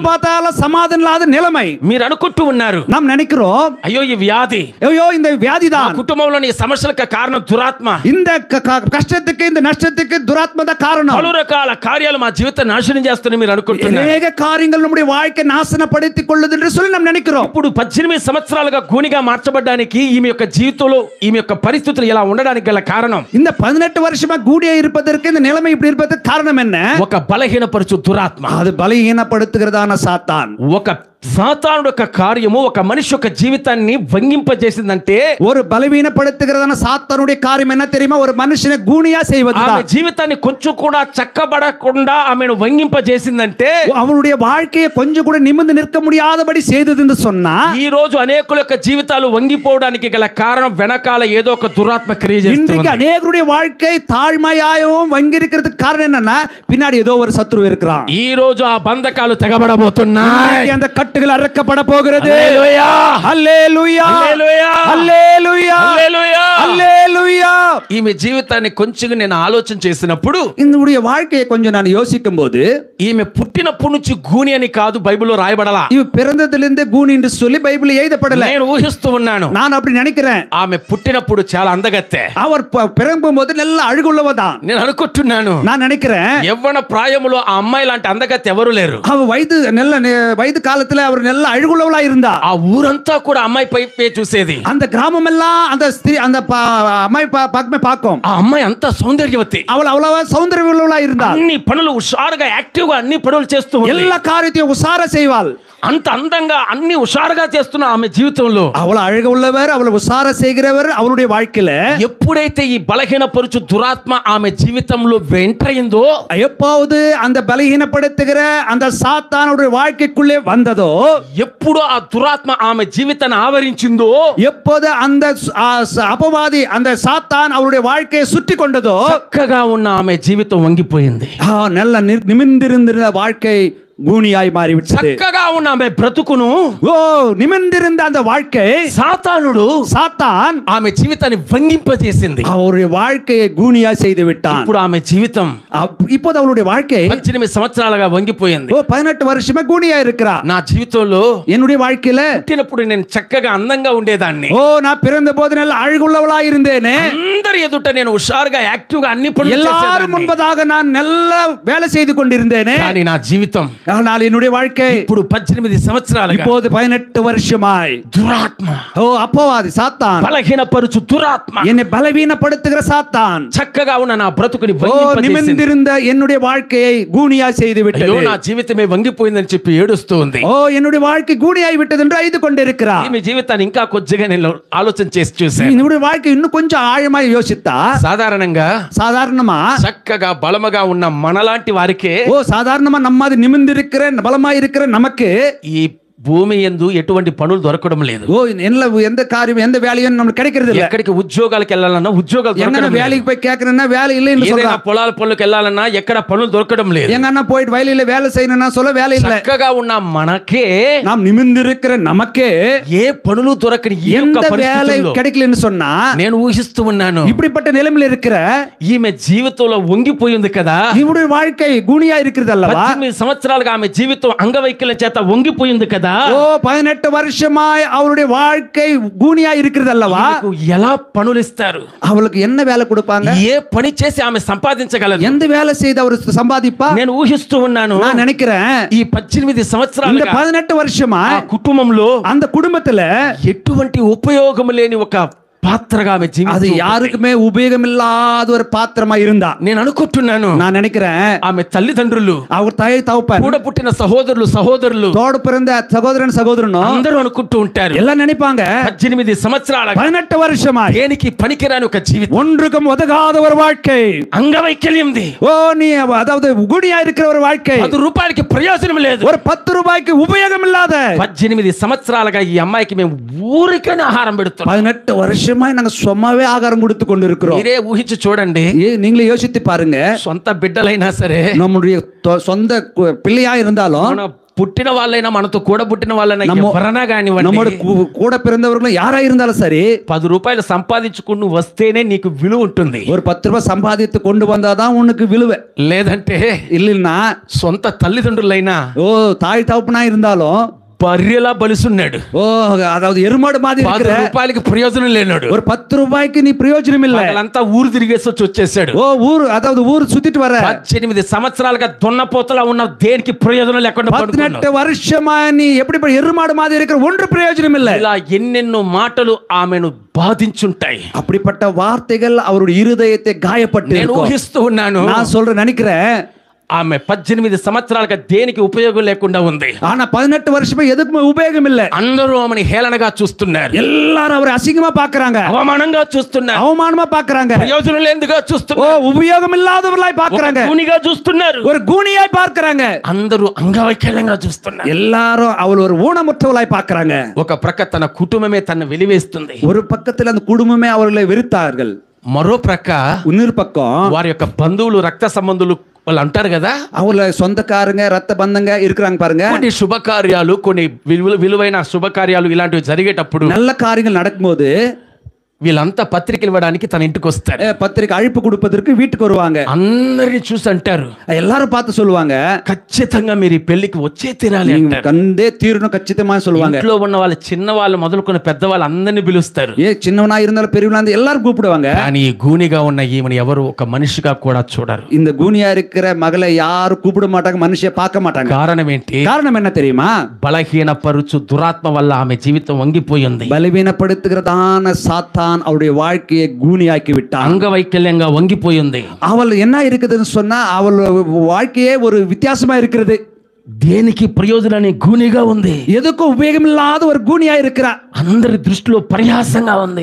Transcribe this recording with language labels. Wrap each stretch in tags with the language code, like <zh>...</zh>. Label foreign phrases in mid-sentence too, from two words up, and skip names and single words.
<ta>பார்த்தாலும் சமாதானம் இல்லாத நிலைமை.</ta> <te>మీరు అనుకుంటూ ఉన్నారు,</te> <ta>நாம் நினைக்கிறோம்,</ta> <te>అయ్యో ఈ వ్యాధి,</te> <ta>ஐயோ இந்த</ta> <te>నా</te> <ta>வியாதிதான்,</ta> <te>కుటుంబంలోని ఈ సమస్యలకు కారణం దురాత్మ,</te> <ta>இந்த கஷ்டத்துக்கு இந்த நஷ்டத்துக்கு துராத்மா தான் காரணம்.</ta> <te>పలు రకాల కార్యాలు మా జీవితాన్ని నాశనం చేస్తున్నాయి మీరు అనుకుంటున్నారు.</te> <ta>அநேக காரியங்கள் நம்முடைய வாழ்க்கை நாசனப்படுத்திக் கொள்ளுது என்று சொல்லி நாம் நினைக்கிறோம்.</ta> <te>ఇప్పుడు 18 సంవత్సరాలుగా గూనిగా మార్చబడడానికి ఈమె యొక్క జీవితంలో ఈమె యొక్క పరిస్థితులు ఇలా ఉండడానికి గల కారణం,</te> <ta>இந்த 18 வருஷமா கூடியா இருப்பதற்கு இந்த நிலைமை இப்படி இருப்பதற்கு காரணம் என்ன,</ta> <te>ఒక బలహీనపరచు దురాత్మ,</te> <ta>அது பலகீனப்படுத்துகிறதான சாத்தான்.</ta> <te>ఒక సాతానుడు యొక్క కార్యము ఒక మనిషి యొక్క జీవితాన్ని వంగింపజేసిందంటే,</te> <ta>ஒரு பலவீனப்படுத்துகிறதான சாத்தானுடைய காரியம் என்ன தெரியுமா, ஒரு மனுஷனை கூனியா</ta> <te>ఆమె</te> <ta>செய்வதுதான்.</ta> <te>జీవితాన్ని కొంచెం కూడా చక్కబడకుండా ఆమెను వంగింపజేసిందంటే,</te> <ta>அவனுடைய வாழ்க்கையை கொஞ்சம் கூட நிமிர்ந்து நிற்க முடியாதபடி செய்தது என்று சொன்னா,</ta> <te>ఈ రోజు అనేకుల యొక్క జీవితాలు వంగిపోవడానికి గల కారణం వెనకాల ఏదో ఒక దురాత్మ క్రియ</te> <ta>இன்றைக்கு</ta> <te>చేస్తుంది.</te> <ta>அநேகருடைய வாழ்க்கை தாழ்மையாகவும் வங்கி இருக்கிறதுக்கு காரணம் என்னன்னா, பின்னாடி ஏதோ ஒரு சத்ரு இருக்கிறான்.</ta> <te>ఈ రోజు ఆ బంధకాలు తెగబడబోతున్నాయి.</te> <ta>அந்த கட்டுகள் அறுக்கப்பட போகிறது.</ta> <te>హల్లెలూయా, హల్లెలూయా, హల్లెలూయా, హల్లెలూయా, హల్లెలూయా. హల్లెలూయా. ఈమె జీవితాన్ని కొంచెం నేను ఆలోచన చేసినప్పుడు,</te> <ta>இந்த வாழ்க்கையை கொஞ்சம் நான் யோசிக்கும் போது,</ta> <te>ఈమె పుట్టినప్పటి నుంచి గూని అని కాదు బైబిల్లో రాయబడలా.</te> <ta>இவ பிறந்ததிலிருந்து கூனி என்று சொல்லி பைபிள் எழுதப்படல.</ta> <te>నేను ఊహిస్తూ ఉన్నాను,</te> <ta>நான் அப்படி நினைக்கிறேன்.</ta> <te>ఆమె పుట్టినప్పుడు చాలా అందగత్తె.</te> <ta>அவர் பிறக்கும் போது நல்ல అడుగుள்ளவதான்</ta> <te>నేను అనుకుంటున్నాను,</te> <ta>நான் நினைக்கிறேன்.</ta> <te>యవ్వన ప్రాయములో ఆ అమ్మాయి లాంటి అందగత్తె ఎవరు లేరు.</te> <ta>அவ வயது காலத்துல அவர் நல்ல அழகுள்ளவளா இருந்தா.</ta> <te>ఆ ఊరంతా కూడా అమ్మాయి పైపే చూసేది.</te> <ta>அந்த கிராமம் எல்லாம் அந்த ஸ்திரீ அந்த அம்மாయి பக்கமே பார்க்கும்.</ta> <te>ఆ అమ్మాయి అంత సౌందర్యవతి,</te> <ta>அவள் அவ்வளவா சௌந்தர்யம் உள்ளவளா இருந்தா.</ta> <te>అన్ని పనులు హుషారుగా యాక్టివ్ గా అన్ని పనులు చేస్తూ ఉంది.</te> <ta>எல்லா காரியத்தையும் உசார செய்வாள்.</ta> <te>అంత అందంగా అన్ని హుషారుగా చేస్తున్న ఆమె జీవితంలో</te> <ta>அவள் அழகு உள்ளவர், அவள் உசார செய்கிறவர். அவளுடைய வாழ்க்கையில</ta> <te>ఎప్పుడైతే ఈ బలహీనపరుచు దురాత్మ ఆమె జీవితంలో ఎంటర్ అయిందో,</te> <ta>எப்போது அந்த பலகீனப்படுத்துகிற அந்த சாத்தானுடைய வாழ்க்கைக்குள்ளே வந்ததோ,</ta> <te>ఎప్పుడు ఆ దురాత్మ ఆమె జీవితాన్ని ఆవరించిందో,</te> <ta>எப்போது அந்த அபவாதி அந்த சாத்தான் அவருடைய வாழ்க்கையை சுற்றி கொண்டதோ,</ta> <te>చక్కగా ఉన్న ఆమె జీవితం వంగిపోయింది.</te> <ta>நல்ல நிமிர்ந்திருந்த வாழ்க்கை கூனியாய் மாறிவிட்டது.</ta> <te>చక్కగా ఉన్న ఆమె బ్రతుకును</te> <ta>நிமிர்ந்திருந்த அந்த வாழ்க்கை சாத்தான்</ta> <te>ఆమె జీవితాన్ని వంగింపజేసింది.</te> <ta>அவருடைய வாழ்க்கையை கூனியா செய்து விட்டான்.</ta> <te>ఇప్పుడు ఆమె జీవితం</te> <ta>இப்போது அவளுடைய வாழ்க்கை</ta> <te>18 సంవత్సరాలుగా వంగిపోయింది.</te> <ta>18 வருஷமா கூனியா இருக்கிறா.</ta> <te>నా జీవితంలో</te> <ta>என்னுடைய வாழ்க்கையில</ta> <te>పుట్టినప్పుడు నేను చక్కగా అందంగా ఉండేదాన్ని.</te> <ta>நான் பிறந்த போது நல்ல அழகுள்ளவளா இருந்தேனே.</ta> <te>అందరి ఎదుట నేను హుషారుగా యాక్టివ్ గా అన్ని పనులు</te> <ta>எல்லாரும் முன்பதாக நான் நல்ல வேலை செய்து கொண்டிருந்தேனே.</ta> <te>కానీ నా జీవితం,</te> <ta>ஆனால் என்னுடைய வாழ்க்கை</ta> <te>ఇప్పుడు 18 సంవత్సరాలుగా</te> <ta>இப்போது 18 வருஷமாய்</ta> <te>దురాత్మ,</te> <ta>அப்போவாதி சாத்தான்,</ta> <te>బలహీనపరుచు దురాత్మ,</te> <ta>என்னை பலவீனப்படுத்துகிற சாத்தான்</ta> <te>చక్కగా ఉన్న నా బ్రతుకుని</te> <ta>நிமிர்ந்திருந்த என்னுடைய வாழ்க்கையை கூனியா செய்து விட்டது.</ta> <te>నా జీవితమే వంగిపోయిందని చెప్పి ఏడుస్తూ ఉంది.</te> <ta>என்னுடைய வாழ்க்கை கூனியாய் விட்டது என்று அழுது கொண்டிருக்கிறார்.</ta> <te>ఈమె జీవితాన్ని ఇంకా కొద్దిగా నేను ఆలోచన చేసి చూశాను.</te> <ta>என்னுடைய வாழ்க்கை இன்னும் கொஞ்சம் ஆழமாய் யோசித்தா, சாதாரணமா</ta> <te>చక్కగా బలముగా ఉన్న మనలాంటి వారికే</te> <ta>சாதாரணமா நம்ம அது நிமிர்ந்திருக்கிற பலமாய் இருக்கிற நமக்கு</ta> <te>ఈ భూమి యందు ఎటువంటి పనులు దొరకడం లేదు.</te> <ta>ஓ எந்த காரியம் எந்த வேலையும் நமக்கு கிடைக்கிறது இல்ல.</ta> <te>ఎక్కడికి ఉద్యోగాలకు వెళ్ళాలన్నా ఉద్యోగాలు</te> <ta>எங்கன</ta> <te>దొరకడం లేదు.</te> <ta>வேலைக்கு போய் கேக்குறேன்னா வேலை இல்லன்னு</ta> <te>ఏదైనా</te> <ta>சொல்றான்.</ta> <te>పొలాల పనులకు వెళ్ళాలన్నా ఎక్కడ పనులు దొరకడం లేదు.</te> <ta>எங்கன போய் வயலில வேலை செய்யணும்னா சொல்ல வேலை இல்ல.</ta> <te>చక్కగా ఉన్న మనకే</te> <ta>நாம் நிமிர்ந்திருக்கிற நமக்கே</ta> <te>ఏ పనులు దొరకని ఈ యొక్క</te> <ta>எந்த வேலை</ta> <te>పరిస్థితుల్లో</te> <ta>கிடைக்கலன்னு சொன்னா</ta> <te>నేను ఊహిస్తూ ఉన్నాను,</te> <ta>இப்படிப்பட்ட நிலைமையில இருக்கிற</ta> <te>ఈమె జీవితంలో వంగిపోయింది కదా.</te> <ta>இவருடைய வாழ்க்கை கூனியா இருக்கிறது அல்லவா?</ta> <te>18 సంవత్సరాలుగా ఆమె జీవితం అంగవైకల్యం చేత వంగిపోయింది కదా.</te> <ta>ஓ 18 வருஷமாய் அவருடைய வாழ்க்கை கூனியா இருக்கிறது அல்லவா?</ta> <te>ఈమెకు ఎలా పనులు ఇస్తారు?</te> <ta>அவளுக்கு என்ன வேலை கொடுப்பாங்க?</ta> <te>ఏ పని చేసి ఆమె సంపాదించగలదు?</te> <ta>எந்த வேலை செய்து அவர் சம்பாதிப்பா?</ta> <te>నేను ఊహిస్తూ ఉన్నాను,</te> <ta>நான் நினைக்கிறேன்</ta> <te>ఈ 18</te> <ta>இந்த</ta> <te>సంవత్సరాలుగా</te> <ta>18 வருஷமா</ta> <te>ఆ కుటుంబంలో</te> <ta>அந்த కుటుంబத்துல</ta> <te>ఎటువంటి ఉపయోగం లేని ఒక పాత్రగా ఆమె</te> <ta>அது</ta> <te>జీవితం.</te> <ta>யாருக்குமே உபயோகம் இல்லாத ஒரு பாத்திரமா இருந்தா.</ta> <te>నేను అనుకుంటున్నాను,</te> <ta>நான் நினைக்கிறேன்</ta> <te>ఆమె తల్లిదండ్రులు,</te> <ta>அவர் தாய் தகப்பன்,</ta> <te>కూడా పుట్టిన సహోదరులు</te> <ta>தோடு பிறந்த சகோதரன் சகோதரனும்</ta> <te>అందరూ అనుకుంటూ ఉంటారు,</te> <ta>எல்லாம் நினைப்பாங்க</ta> <te>18 సంవత్సరాల</te> <ta>18 வருஷமா</ta> <te>దేనికి పనికిరాని ఒక జీవితం,</te> <ta>ஒன்றுக்கும் உதகாத ஒரு வாழ்க்கை,</ta> <te>అంగవైకల్యంది.</te> <ta>ஓ நீ அதாவது குடியா இருக்கிற ஒரு வாழ்க்கை,</ta> <te>10 రూపాయలకి ప్రయోజనం లేదు,</te> <ta>ஒரு 10 ரூபாய்க்கு உபயோகம் இல்லாத.</ta> <te>18 సంవత్సరాలుగా ఈ అమ్మాయికి మేము ఊరికనే ఆహారం పెడుతున్నాం.</te> <ta>18 வருஷமா நாங்க சும்மாவே ஆகாரம் கொடுத்து கொண்டு இருக்கிறோம்.</ta> <te>మీరే ఊహించి చూడండి,</te> <ta>நீங்களே யோசித்து பாருங்க.</ta> <te>సొంత బిడ్డలైనా సరే,</te> <ta>நம்முடைய சொந்த பிள்ளையா இருந்தாலும்,</ta> <te>మన పుట్టిన వాళ్ళైనా, మనతో కూడా పుట్టిన వాళ్ళైనా, ఎవరైనా</te> <ta>நம்மோட</ta> <te>కానివ్వండి,</te> <ta>கூட பிறந்தவர்களும் யாரா இருந்தாலும் சரி,</ta> <te>10 రూపాయలు సంపాదించుకుని వస్తేనే నీకు విలువ ఉంటుంది.</te> <ta>ஒரு 10 ரூபாய் சம்பாதித்து கொண்டு வந்தாதான் உனக்கு விழுவை.</ta> <te>లేదంటే</te> <ta>இல்லைன்னா</ta> <te>సొంత తల్లిదండ్రులైనా</te> <ta>ஓ தாய் தகப்பனா இருந்தாலும்</ta> <te>బర్రెలా బలిసున్నాడు,</te> <ta>ஓ அதாவது எருமாடு மாதிரி</ta> <te>10</te> <ta>இருக்கிற</ta> <te>రూపాయలకి ప్రయోజనం లేనాడు.</te> <ta>ஒரு 10 ரூபாய்க்கு நீ பிரயோஜனம் இல்ல.</ta> <te>వాళ్ళంతా ఊరు తిరిగేసి వచ్చేసాడు.</te> <ta>ஓ ஊர் அதாவது ஊர் சுத்திட்டு வர</ta> <te>18 సంవత్సరాలుగా దున్నపోతలా ఉన్న దేనికి ప్రయోజనం లేకుండా</te> <ta>18 வருஷமா நீ எப்படி எருமாடு மாதிரி இருக்கிற ஒன்று பிரயோஜனம் இல்ல.</ta> <te>ఇలా ఎన్నెన్నో మాటలు ఆమెను బాధించుంటాయి.</te> <ta>அப்படிப்பட்ட வார்த்தைகள் அவருடைய இருதயத்தை காயப்பட்டு</ta> <te>నేను ఊహిస్తూ ఉన్నాను,</te> <ta>நான் சொல்றேன் நினைக்கிறேன்,</ta> <te>ఆమె 18 సంవత్సరాలుగా దేనికి ఉపయోగం లేకుండా ఉంది.</te> <ta>ஆனா 18 வருஷமா எதுக்குமே உபயோகம் இல்ல.</ta> <te>అందరూ ఆమెను హేళనగా చూస్తున్నారు,</te> <ta>எல்லாரும் அவரை அசிங்கமா பாக்குறாங்க,</ta> <te>అవమానంగా చూస్తున్నారు,</te> <ta>அவமானமா பாக்குறாங்க,</ta> <te>ప్రయోజనం లేనిదిగా</te> <ta>ஓ</ta> <te>చూస్తున్నారు,</te> <ta>உபயோகம் இல்லாதவர்களாய் பாக்குறாங்க,</ta> <te>కూనిగా చూస్తున్నారు,</te> <ta>ஒரு கூனியாய் பார்க்கறாங்க,</ta> <te>అందరూ అంగవైకల్యంగా చూస్తున్నారు.</te> <ta>எல்லாரும் அவள் ஒரு ஊனமுற்றவளாய் பார்க்கறாங்க.</ta> <te>ఒక ప్రక్క తన కుటుంబమే తన వెలివేస్తుంది,</te> <ta>ஒரு பக்கத்துல அந்த குடும்பமே அவர்களை வெறுத்தார்கள்,</ta> <te>మరో ప్రక్క</te> <ta>இன்னொரு பக்கம்</ta> <te>వారి యొక్క బంధువులు, రక్త సంబంధులు వాళ్ళు అంటారు కదా,</te> <ta>அவங்கள சொந்தக்காரங்க ரத்த பந்தங்க இருக்கிறாங்க பாருங்க.</ta> <te>కొన్ని శుభకార్యాలు, కొన్ని విలువైన శుభకార్యాలు ఇలాంటివి జరిగేటప్పుడు</te> <ta>நல்ல காரியங்கள் நடக்கும்போது</ta> <te>వీళ్ళంతా పత్రికలు ఇవ్వడానికి తన ఇంటికి వస్తారు.</te> <ta>பத்திரிக்கை அழைப்பு கொடுப்பதற்கு வீட்டுக்கு வருவாங்க.</ta> <te>అందరిని చూసి అంటారు,</te> <ta>எல்லாரும் பார்த்து சொல்லுவாங்க,</ta> <te>ఖచ్చితంగా మీరు ఈ పెళ్లికి వచ్చే తీరాలి అంటారు.</te> <ta>கண்டே தீரணும் ఖచ్చితமா சொல்லுவாங்க.</ta> <te>ఇంట్లో ఉన్న వాళ్ళు, చిన్న వాళ్ళు మొదలుకొని పెద్దవాళ్ళు అందరినీ పిలుస్తారు.</te> <ta>ஏ சின்னவனா இருந்தாலும் பெரியவனா இருந்தாலும் எல்லாரும் கூப்பிடுவாங்க.</ta> <te>కానీ ఈ గూనిగా ఉన్న ఈమెను ఎవరు ఒక మనిషిగా కూడా చూడరు.</te> <ta>இந்த கூனியா இருக்கிற மகளை யாரும் கூப்பிட மாட்டாங்க, மனுஷிய பார்க்க மாட்டாங்க.</ta> <te>కారణం ఏంటి?</te> <ta>காரணம் என்ன தெரியுமா?</ta> <te>బలహీన పరుచు దురాత్మ వల్ల ఆమె జీవితం వంగిపోయింది.</te> <ta>பலவீனப்படுத்துகிறதான சாத்தான் அவருடைய வாழ்க்கையை கூனியாக்கி விட்டான்.</ta> <te>అంగవైకల్యంగా వంగిపోయింది.</te> <ta>அவள் என்ன இருக்குதுன்னு சொன்னா அவள் வாழ்க்கையே ஒரு வித்தியாசமா இருக்கிறது.</ta> <te>దేనికి ప్రయోజనాన్ని గూనిగా ఉంది,</te> <ta>எதுக்கும் உபயோகமில்லாத ஒரு கூனியா இருக்கிறா.</ta> <te>అందరి దృష్టిలో పర్యాసంగా ఉంది,</te>